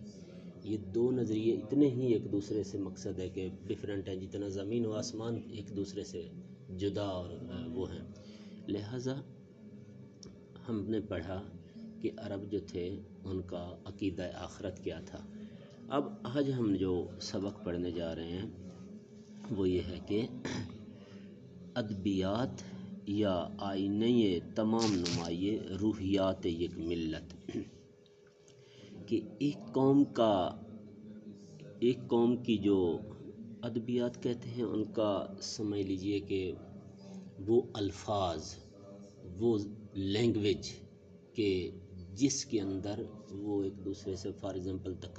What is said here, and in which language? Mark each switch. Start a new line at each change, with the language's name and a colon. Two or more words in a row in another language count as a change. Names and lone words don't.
Urdu: یہ دو نظریے اتنے ہی ایک دوسرے سے مقصد ہے کہ ڈیفرنٹ ہیں جتنا زمین و آسمان ایک دوسرے سے جدا اور وہ ہیں۔ لہٰذا ہم نے پڑھا کہ عرب جو تھے ان کا عقیدہ آخرت کیا تھا۔ اب آج ہم جو سبق پڑھنے جا رہے ہیں وہ یہ ہے کہ
Persian: ادبیات یا آئینۂ تمام نمائے روحیات یک ملت،
Urdu: کہ ایک قوم کی جو ادبیات کہتے ہیں ان کا سمجھ لیجئے کہ وہ الفاظ، وہ لینگویج کہ جس کے اندر وہ ایک دوسرے سے
English: فار ایگزامپل